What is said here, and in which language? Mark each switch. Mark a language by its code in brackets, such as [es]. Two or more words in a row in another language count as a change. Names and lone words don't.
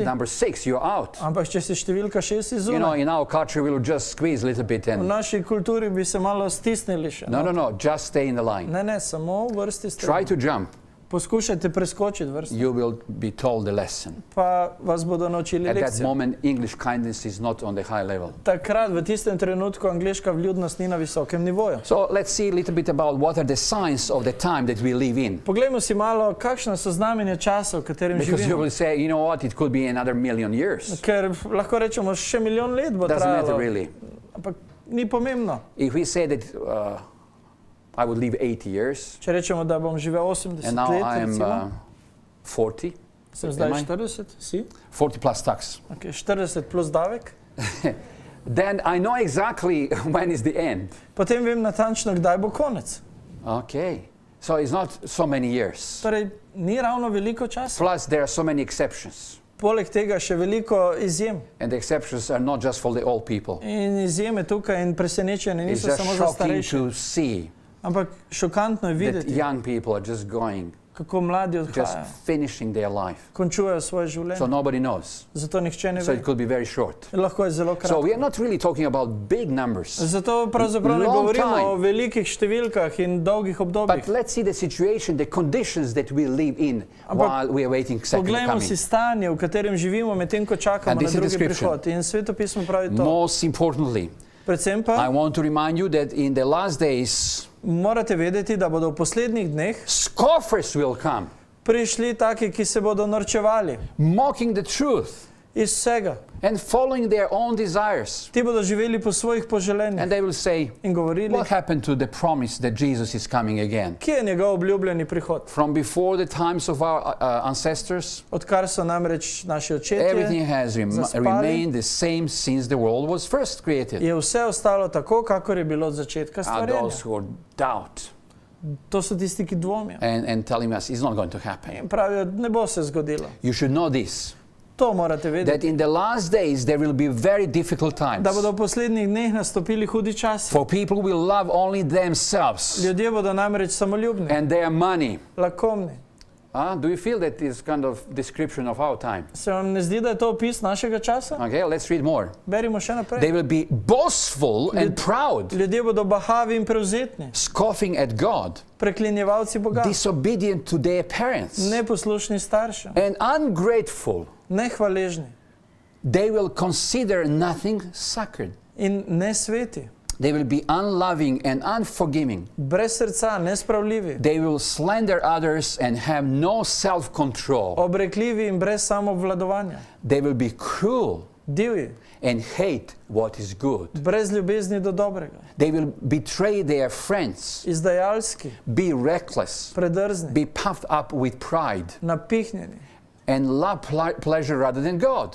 [en] number 6, you're out. [sl] Ampak če si številka 6, si zunaj. [en] In our culture, we will just squeeze a little bit [sl] V [en] and... [sl] naši kulturi bi se malo stisnili še. [en] No, just stay in the line. [sl] Ne, samo v vrsti ste. [en] Try to jump. [sl] Poskušajte preskočiti vrsto. [en] You will be told the lesson. [sl] Pa vas bodo naučili [en] At that [sl] lekcijo. [en] moment, English kindness is not on the high level. [sl] Takrat, v tistem trenutku, angleška vljudnost ni na visokem nivoju. [en] So let's see a little bit about what are the signs of the time that we live in. [sl] Poglejmo si malo, kakšna so znamenja časa, v katerem [en] Because you [sl] živimo. [en] will say, you know what, it could be another million years. [sl] Ker lahko rečemo, še milijon let bo [en] Doesn't matter [sl] trajalo. [en] really. [sl] Ampak ni pomembno. [en] If we say that I would live 80 years, [sl] Če rečemo, da bom živel 80 [en] and now let, I am [sl] recimo, [en] 40, [sl] sem [en] am [sl] zdaj [en] I? [sl] 40, si? [en] 40 plus tax, [sl] Okay, 40 plus davek. [en] then I know exactly when is the end. [sl] Potem vem natančno, kdaj bo konec. [en] Okay, so it's not so many years. [sl] Torej, ni ravno veliko časa. [en] Plus there are so many exceptions. [sl] Poleg tega še veliko izjem. [en] And the exceptions are not just for the old people. [sl] In izjeme tukaj in presenečenje [en] It's [sl] niso [en] just [sl] samo za [en] shocking [sl] starejše. [en] to see [sl] Ampak šokantno je [en] that [sl] videti, [en] young people are just going, [sl] kako mladi [en] just [sl] odhajajo, [en] finishing their life. [sl] končujejo svoje [en] So [sl] življenje. [en] nobody knows. [sl] Zato nihče ne [en] So [sl] ve. [en] it could be very short. [sl] Lahko je zelo [en] So we [sl] kratko. [en] are not really talking about big numbers. [sl] Zato pravzaprav ne [en] Long [sl] govorimo [en] time. [sl] o velikih številkah in dolgih [en] But [sl] obdobjih. [en] let's see the situation, the conditions that we live in while we are waiting second [sl] Poglejmo si [en] coming. [sl] stanje, v katerem živimo, medtem ko čakamo [en] And [sl] na [en] this is [sl] drugi [en] description. [sl] prihod. In svetopismo pravi to. [en] Most importantly, [sl] Predvsem [en] I [sl] pa [en] want to remind you that in the last days, [sl] morate vedeti, da bodo v poslednjih dneh [en] scoffers will come, [sl] prišli taki, ki se bodo norčevali [en] mocking the truth [sl] iz vsega. [en] and following their own desires. [sl] Ti bodo živeli po svojih poželenjih [en] And they will say, [sl] in govorili, [en] what happened to the promise that Jesus is coming again? [sl] kje je njegov obljubljeni prihod. [en] From before the times of our ancestors, [sl] Odkar so namreč naši [en] everything [sl] očetje [en] has [sl] zaspali, [en] remained the same since the world was first created. [sl] je vse ostalo tako, kakor je bilo od začetka [en] Are [sl] stvarjenja. [en] those who doubt [sl] To so tisti, ki dvomijo. [en] and telling us it's not going to happen. [sl] In pravijo, ne bo se zgodilo. [en] You should know this, [sl] To morate [en] that [sl] vedeti, [en] in the last days there will be very difficult times. [sl] da bodo v poslednjih dneh nastopili hudi časi. [en] For people who will love only themselves [sl] Ljudje bodo namreč samoljubni, [en] and their money. [sl] lakomni. [en] Do you feel that is kind of description of our time? [sl] Se vam ne zdi, da je to opis našega časa? [en] Okay, let's read more. [sl] Berimo še naprej. [en] They will be boastful and proud, [sl] Ljudje bodo bahavi in prevzetni, [en] scoffing at God, [sl] preklinjevalci Boga, [en] disobedient to their parents, [sl] neposlušni staršem, [en] and ungrateful. [sl] nehvaležni [en] They will consider nothing sacred. [sl] in nesveti, [en] They will be unloving and unforgiving. [sl] brez srca, nespravljivi, [en] They will slander others and have no self-control. [sl] obrekljivi in brez samoobvladovanja, [en] They will be cruel [sl] divji, [en] and hate what is good. [sl] brez ljubezni do dobrega, [en] They will betray their friends, [sl] izdajalski, [en] be reckless, [sl] predrzni, [en] be puffed up with pride, [sl] napihnjeni. [en] and love pleasure rather than God.